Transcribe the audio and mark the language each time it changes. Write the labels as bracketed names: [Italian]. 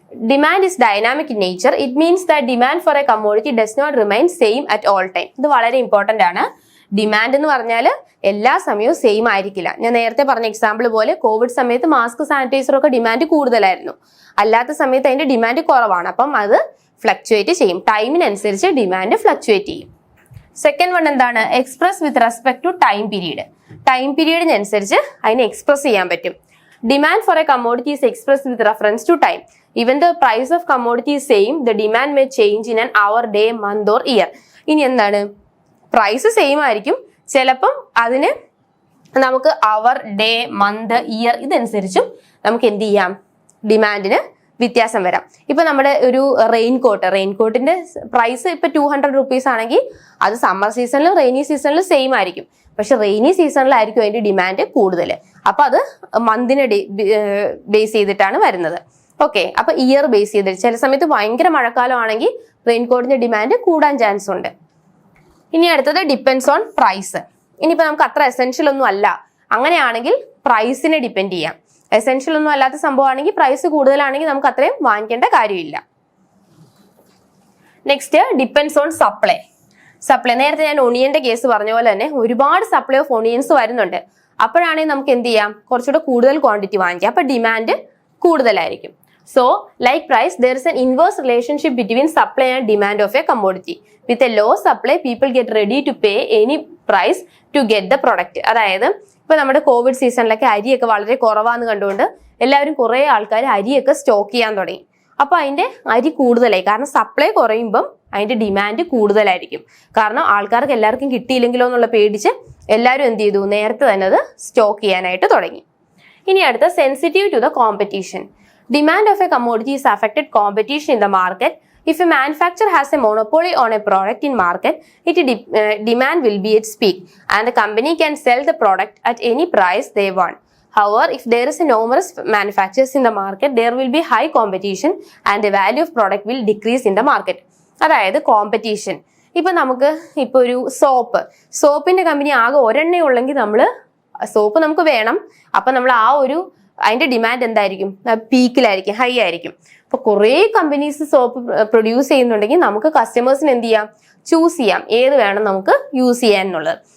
[English] Demand is dynamic in nature. It means that demand for a commodity does not remain same at all time. [Malayalam] ഇത് വളരെ important ആണ്. Demand എന്ന് പറഞ്ഞാൽ എല്ലാ സമയവും സെയിം ആയിരിക്കില്ല. ഞാൻ നേരത്തെ പറഞ്ഞ എക്സാമ്പിൾ പോലെ കോവിഡ് സമയത്ത് മാസ്ക്, സാനിറ്റൈസർ ഒക്കെ ഡിമാൻഡ് കൂടുതലായിരുന്നു. അല്ലാത്ത സമയത്ത് അതിന്റെ ഡിമാൻഡ് കുറവാണ്. അപ്പം അത് ഫ്ലക്ച്വേറ്റ് ചെയ്യും. ടൈമിനനുസരിച്ച് ഡിമാൻഡ് ഫ്ലക്ച്വേറ്റ് ചെയ്യും. സെക്കൻഡ് വൺ എന്താണ്? [English] Express with respect to time period. [Malayalam] Time പീരീഡിനനുസരിച്ച് അതിനെ എക്സ്പ്രസ് ചെയ്യാൻ പറ്റും. [English] Demand for a commodity is express with reference to time. Even the price of commodity is same, the demand may change in an hour, day, month or year. [Malayalam] ഇനി എന്താണ്? Price same ആയിരിക്കും, ചിലപ്പം അതിന് നമുക്ക് അവർ, day, month, year നമുക്ക് എന്ത് ചെയ്യാം? ഡിമാൻഡിന് വ്യത്യാസം വരാം. ഇപ്പൊ നമ്മുടെ ഒരു റെയിൻകോട്ടിന്റെ പ്രൈസ് ഇപ്പൊ 200 rupees ആണെങ്കിൽ അത് സമ്മർ സീസണിലും റെയിനി സീസണിലും സെയിം ആയിരിക്കും. പക്ഷെ റെയിനി സീസണിലായിരിക്കും അതിന്റെ ഡിമാൻഡ് കൂടുതൽ. അപ്പൊ അത് മന്തിനെ ബേസ് ചെയ്തിട്ടാണ് വരുന്നത്. ഓക്കെ, അപ്പൊ ഇയർ ബേസ് ചെയ്തിട്ട് ചില സമയത്ത് ഭയങ്കര മഴക്കാലം ആണെങ്കിൽ റെയിൻകോട്ടിന്റെ ഡിമാൻഡ് കൂടാൻ ചാൻസ് ഉണ്ട്. ഇനി അടുത്തത് [English] Depends on price. [Malayalam] ഇനിയിപ്പോ നമുക്ക് അത്ര എസെൻഷ്യൽ ഒന്നും അല്ല, അങ്ങനെയാണെങ്കിൽ പ്രൈസിനെ ഡിപ്പെൻഡ് ചെയ്യാം. എസെൻഷ്യൽ ഒന്നും അല്ലാത്ത സംഭവമാണെങ്കിൽ പ്രൈസ് കൂടുതലാണെങ്കിൽ നമുക്ക് അത്രയും വാങ്ങിക്കേണ്ട കാര്യമില്ല. Next [English] Depends on supply. [Malayalam] Supply നേരത്തെ ഞാൻ ഒണിയന്റെ കേസ് പറഞ്ഞ പോലെ തന്നെ ഒരുപാട് സപ്ലൈ ഓഫ് ഒണിയൻസ് വരുന്നുണ്ട്. അപ്പോഴാണെങ്കിൽ നമുക്ക് എന്ത് ചെയ്യാം, കുറച്ചുകൂടെ കൂടുതൽ ക്വാണ്ടിറ്റി വാങ്ങിക്കാം, അപ്പൊ ഡിമാൻഡ് കൂടുതലായിരിക്കും. [English] So like price, there is an inverse relationship between supply and demand of a commodity. With a low supply, people get ready to pay any price to get the product. [Malayalam] അതായത് ഇപ്പൊ നമ്മുടെ Covid സീസണിലൊക്കെ അരിയൊക്കെ വളരെ കുറവാന്ന് കണ്ടുകൊണ്ട് എല്ലാവരും കുറെ ആൾക്കാർ അരിയൊക്കെ സ്റ്റോക്ക് ചെയ്യാൻ തുടങ്ങി. അപ്പൊ അതിന്റെ അരി കൂടുതലായി, കാരണം സപ്ലൈ കുറയുമ്പം അതിന്റെ ഡിമാൻഡ് കൂടുതലായിരിക്കും. കാരണം ആൾക്കാർക്ക് എല്ലാവർക്കും കിട്ടിയില്ലെങ്കിലോ എന്നുള്ള പേടിച്ച് എല്ലാവരും എന്ത് ചെയ്തു, നേരത്തെ തന്നെ അത് സ്റ്റോക്ക് ചെയ്യാനായിട്ട് തുടങ്ങി. ഇനി അടുത്ത [English] Sensitive to the competition. Demand of a commodity is affected competition in the market. If a manufacturer has a monopoly on a product in market, demand will be its peak and the company can sell the product at any price they want. However, if there is a numerous manufacturers in the market, there will be high competition and the value of product will decrease in the market. [Malayalam] അതായത് competition. ഇപ്പൊ നമുക്ക് ഇപ്പൊ ഒരു സോപ്പിന്റെ company ആകെ ഒരെണ്ണേ ഉള്ളെങ്കിൽ soap നമുക്ക് വേണം, അപ്പൊ നമ്മൾ അതിന്റെ ഡിമാൻഡ് എന്തായിരിക്കും, പീക്കിലായിരിക്കും, ഹൈ ആയിരിക്കും. അപ്പൊ കുറെ കമ്പനീസ് സോപ്പ് പ്രൊഡ്യൂസ് ചെയ്യുന്നുണ്ടെങ്കിൽ നമുക്ക് കസ്റ്റമേഴ്സിന് എന്ത് ചെയ്യാം, ചൂസ് ചെയ്യാം ഏത് വേണം നമുക്ക് യൂസ് ചെയ്യാൻ എന്നുള്ളത്.